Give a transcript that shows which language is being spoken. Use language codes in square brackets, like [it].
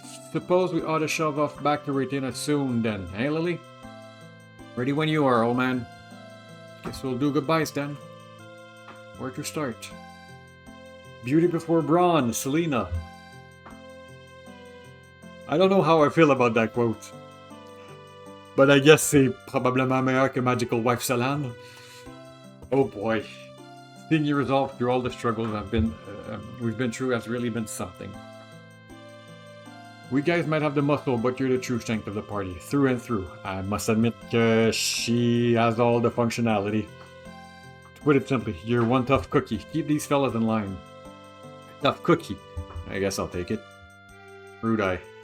[en] Suppose we ought to shove off back to Retina soon then, eh, Lily? Ready when you are, old man. Guess we'll do goodbyes then. Where to start? Beauty before brawn, Selena. I don't know how I feel about that quote. But I guess [fr] c'est probablement meilleur que Magical Wife Salan. [en] Oh boy. Seeing you resolve through all the struggles we've been through has really been something. We guys might have the muscle, but you're the true strength of the party, through and through. I must admit she has all the functionality. To put it simply, you're one tough cookie. Keep these fellas in line. Tough cookie. I guess I'll take it. Rude eye.